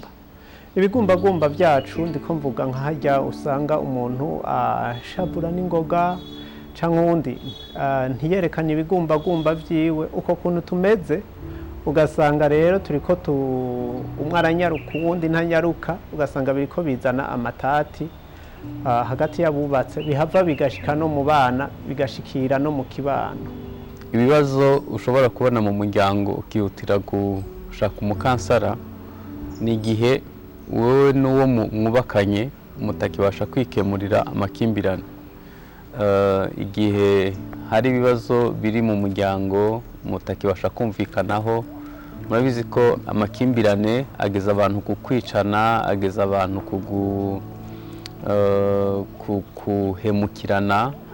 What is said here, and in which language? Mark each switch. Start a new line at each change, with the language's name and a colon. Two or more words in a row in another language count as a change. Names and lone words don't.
Rundi: Ibigumbagumba byacu ndiko mvuga nk'ahajya usanga umuntu ashabura n'ingoga canke undi ntiyerekana ibigumbagumba vyiwe uko kuntu tumeze, ugasanga rero turiko umwe aranyaruka uwundi ntanyaruka, ugasanga biriko bizana amatati hagati y'abubatse, bihava bigashika no mu bana, bigashikira no mu kibano. Ibibazo ushobora kubona mu muryango ukihutira gushaka umukansara ni igihe wowe n'uwo mwubakanye mutakibasha kwikemurira amakimbirane. Igihe hari ibibazo biri mu muryango mutakibasha kumvikanaho, murabizi ko amakimbirane ageza abantu ku kwicana, ageza abantu kuhemukirana.